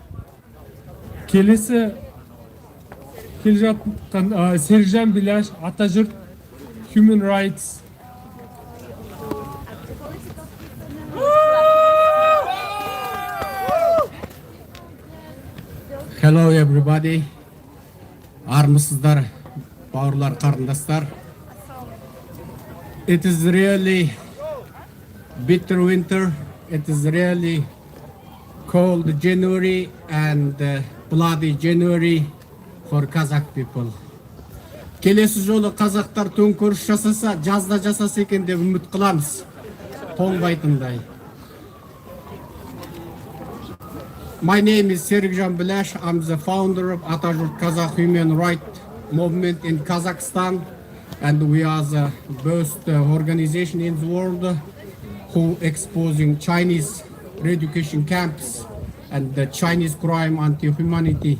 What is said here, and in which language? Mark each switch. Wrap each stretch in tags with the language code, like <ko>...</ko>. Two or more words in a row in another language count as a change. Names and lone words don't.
<kk>Келесі келе жатқан Серікжан Біляш, Atajurt Human Rights.</kk> <en>Hello everybody.</en> <kk>Армысыздар, бауырлар, қарындастар.</kk> <en>It is really bitter winter. It is really cold January and bloody January for Kazakh people.</en> <kk>Келесі жолы қазақтар төңкеріс жасаса, жазда жасаса екен деп үміт қыламыз. Тоңбайтындай.</kk> <en>My name is Serikzhan Bilash. I'm the founder of Atajurt Kazakh Human Rights Movement in Kazakhstan, and we are the best organization in the world who exposing Chinese re-education camps and the Chinese crime anti-humanity.</en>